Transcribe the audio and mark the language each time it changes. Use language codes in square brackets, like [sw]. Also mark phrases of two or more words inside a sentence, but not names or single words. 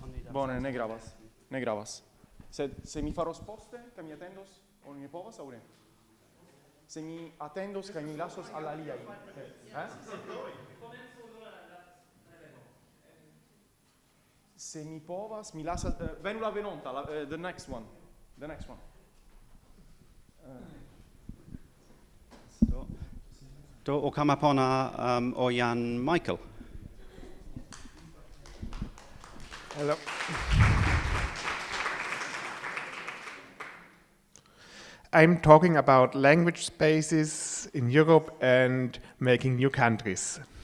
[eo] Bone, ne gravas. Ne gravas. Se mi faros poste, kaj mi atendos, oni ne povas aŭ ne? Se mi atendos kaj mi lasos al aliaj. Se mi povas, mi lasas venu la venonta, [en] the next one. The next one. Do o Kamapona o Jan Michael. Hello. I'm talking about language spaces in Europe and making new countries.